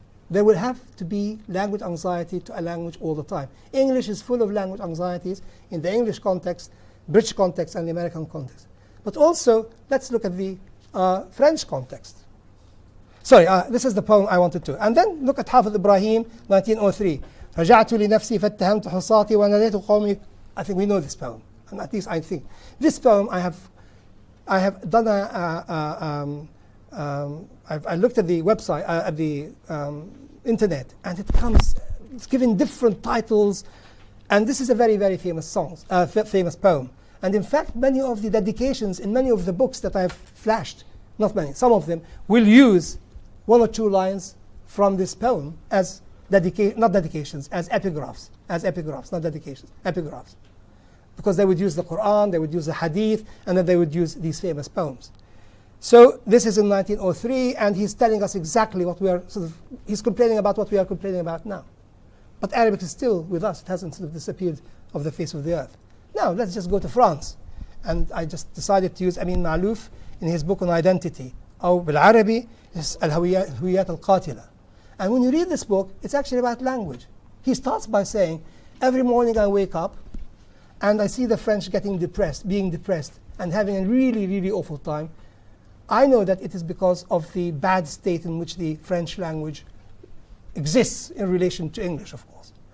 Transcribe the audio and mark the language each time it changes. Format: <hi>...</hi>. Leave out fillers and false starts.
<en>There will have to be language anxiety to a language all the time. English is full of language anxieties in the English context, British context, and the American context. But also, let's look at the French context. Sorry, this is the poem I wanted to. And then look at Hafid Ibrahim, 1903.</en> <ar>رجعت لنفسي فاتهمت حصاتي وناديت قومي.</ar> <en>I think we know this poem, and at least I think this poem I have done I looked at the website at the internet, and it's given different titles, and this is a very, very famous song, famous poem. And in fact, many of the dedications in many of the books that I've flashed, not many, some of them will use 1 or 2 lines from this poem as not dedications, as epigraphs, not dedications, epigraphs. Because they would use the Quran, they would use the Hadith, and then they would use these famous poems. So this is in 1903, and he's telling us exactly what we are he's complaining about what we are complaining about now. But Arabic is still with us. It hasn't sort of disappeared off the face of the earth. Now, let's just go to France. And I just decided to use Amin Ma'louf in his book on identity.</en> <ar>أو بالعربي الهويات القاتلة.</ar> <en>And when you read this book, it's actually about language. He starts by saying, every morning I wake up and I see the French being depressed and having a really, really awful time. I know that it is because of the bad state in which the French language exists in relation to English, of course.</en>